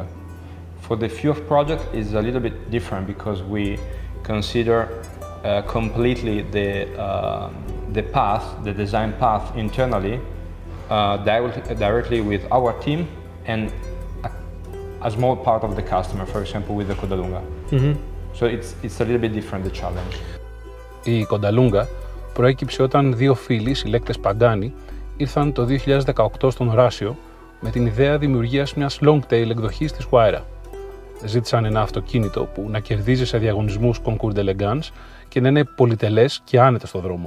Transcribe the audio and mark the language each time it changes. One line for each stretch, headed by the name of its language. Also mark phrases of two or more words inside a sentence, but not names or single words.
English: For the few-off project is a little bit different because we consider completely the path, the design path internally, directly with our team and a small part of the customer, for example, with the Codalunga. So it's a little bit different, the challenge.
Greek: Η Codalunga προέκυψε όταν δύο φίλοι, συλλέκτες Pagani, ήρθαν το 2018 στον Horacio με την ιδέα δημιουργίας μιας
English: long tail
Greek: εκδοχής της Huayra. Ζήτησαν ένα αυτοκίνητο που να κερδίζει σε διαγωνισμούς
French: concours d'élégance
Greek: και να είναι πολυτελές και άνετο στο δρόμο.